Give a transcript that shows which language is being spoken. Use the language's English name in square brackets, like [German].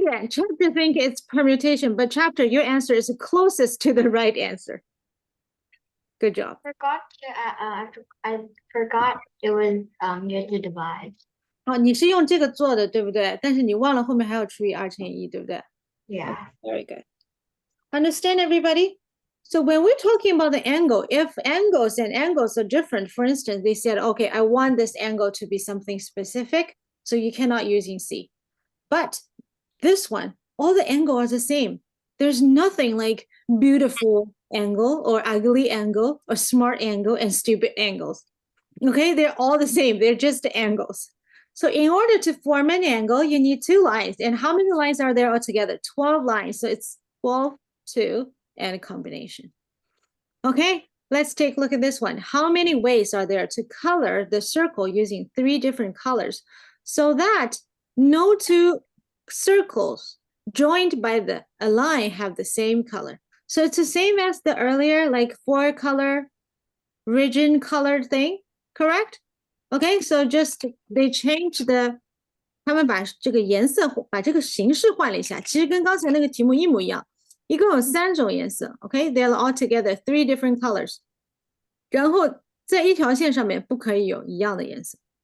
[English] Chapter think it's permutation, but chapter, your answer is closest to the right answer. Good job. I forgot it was you had to divide. [Chinese] 好，你是用这个做的，对不对？但是你忘了后面还要除以2乘以1，对不对？ [English] Yeah. Very good. Understand, everybody? So when we're talking about the angle, if angles and angles are different, for instance, they said, okay, I want this angle to be something specific, so you cannot using C. But this one, all the angles are the same. There's nothing like beautiful angle or ugly angle or smart angle and stupid angles. Okay, they're all the same. They're just angles. So in order to form an angle, you need 2 lines. And how many lines are there altogether? 12 lines. So it's 12, 2, and a combination. Okay, let's take a look at this one. How many ways are there to color the circle using 3 different colors so that no 2 circles joined by a line have the same color? So it's the same as the earlier, like 4 color, rigid colored thing, correct? Okay, so just they changed the [Chinese] 他们把这个颜色把这个形式换了一下，其实跟刚才那个题目一模一样，一共有3种颜色。 [English] Okay, they're all together 3 different colors. [Chinese] 然后在一条线上面不可以有一样的颜色。